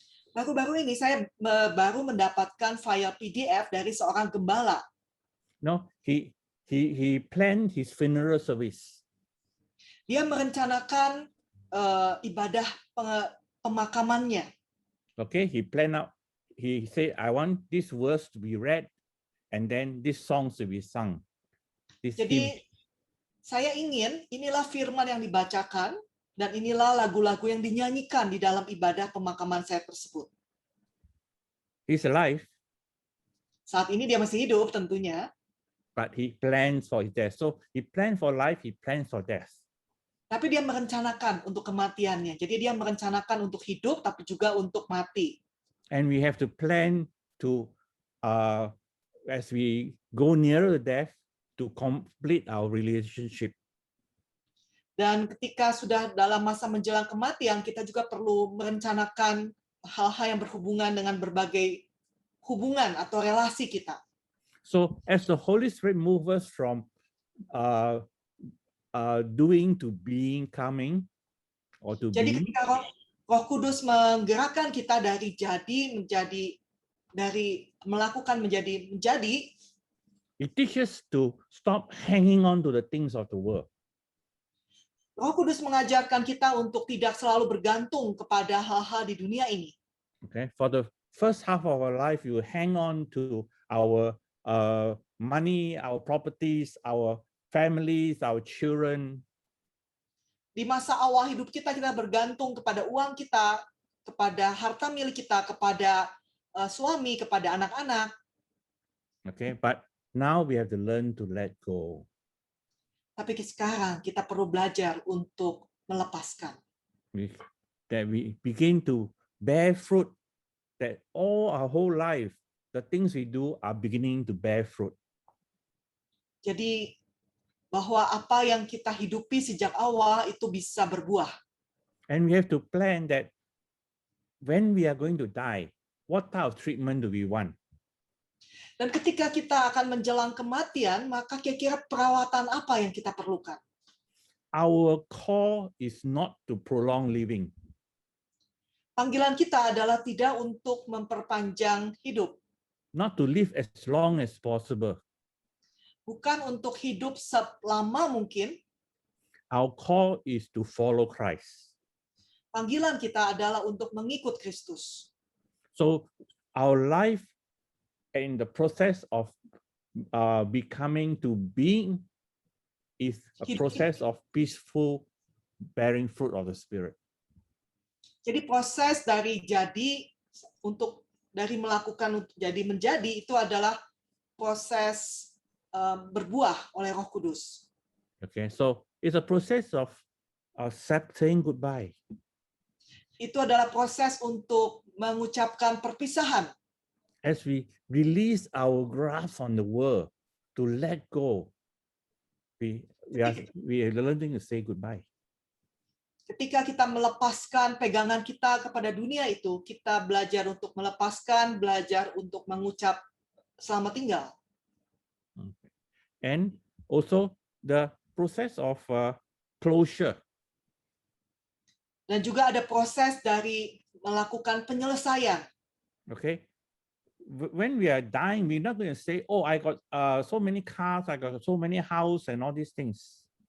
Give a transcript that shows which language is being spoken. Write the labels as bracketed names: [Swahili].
[Indonesian] Baru-baru ini saya baru mendapatkan file PDF dari seorang gembala. [English] No, he planned his funeral service. [Indonesian] Dia merencanakan ibadah pemakamannya. [English] Okay, he planned out. He said, "I want this verse to be read, and then this songs to be sung." [Indonesian] Jadi saya ingin inilah firman yang dibacakan dan inilah lagu-lagu yang dinyanyikan di dalam ibadah pemakaman saya tersebut. [English] He's alive. [Indonesian] Saat ini dia masih hidup tentunya. [English] But he plans for his death. So he planned for life, he plans for death. [Indonesian] Tapi dia merencanakan untuk kematiannya. Jadi dia merencanakan untuk hidup tapi juga untuk mati. [English] And we have to plan to, as we go nearer to death, to complete our relationship. [Indonesian] Dan ketika sudah dalam masa menjelang kematian, kita juga perlu merencanakan hal-hal yang berhubungan dengan berbagai hubungan atau relasi kita. [English] So as the Holy Spirit moves us from doing to being, coming, or to [Indonesian] Jadi [English] be, [Indonesian] ketika Roh Kudus menggerakkan kita dari jadi menjadi, dari melakukan menjadi, [English] it teaches to stop hanging on to the things of the world. [Indonesian] Roh Kudus mengajarkan kita untuk tidak selalu bergantung kepada hal-hal di dunia ini. [English] Okay, for the first half of our life, you hang on to our money, our properties, our families, our children. [Indonesian] Di masa awal hidup kita bergantung kepada uang kita, kepada harta milik kita, kepada suami, kepada anak-anak. [English] Okay, but now we have to learn to let go. [Indonesian] Tapi sekarang kita perlu belajar untuk melepaskan. [English] That we begin to bear fruit, that all our whole life, the things we do are beginning to bear fruit. [Indonesian] Jadi bahwa apa yang kita hidupi sejak awal itu bisa berbuah. [English] And we have to plan that when we are going to die, what type of treatment do we want? [Indonesian] Dan ketika kita akan menjelang kematian, maka kira-kira perawatan apa yang kita perlukan? [English] Our call is not to prolong living. [Indonesian] Panggilan kita adalah tidak untuk memperpanjang hidup, [English] Not to live as long as possible. [Indonesian] bukan untuk hidup selama mungkin. [English] Our call is to follow Christ. [Indonesian] Panggilan kita adalah untuk mengikut Kristus. [English] So our life in the process of becoming to being is a process of peaceful bearing fruit of the Spirit. [Indonesian] Jadi proses dari jadi untuk dari melakukan untuk jadi menjadi itu adalah proses berbuah oleh Roh Kudus. [English] Okay, so it's a process of saying goodbye. [Indonesian] Itu adalah proses untuk mengucapkan perpisahan. [English] As we release our grasp on the world to let go, we are learning to say goodbye. [Indonesian] Ketika kita melepaskan pegangan kita kepada dunia itu, kita belajar untuk melepaskan, belajar untuk mengucap selamat tinggal. [English] And also the process of closure. [Indonesian] Dan juga ada proses dari melakukan penyelesaian. [English] Okay, when we are dying, we're not going to say, "Oh, I got so many cars, I got so many houses, and all these things."